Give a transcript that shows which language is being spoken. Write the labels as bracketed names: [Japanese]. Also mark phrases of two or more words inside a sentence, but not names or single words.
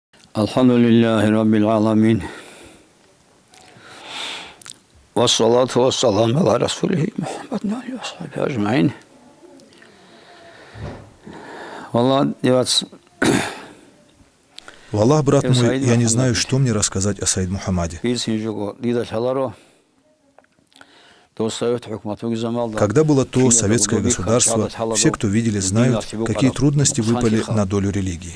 [Arabic] الحمد لله رب العالمين. والصلاة والسلام على رسوله محمد عليه وصحبه أجمعين. [Russian] Валлах, брат мой, я не знаю, что мне рассказать о Саид Мухаммаде. Когда было то советское государство, все, кто видели, знают, какие трудности выпали на долю религии.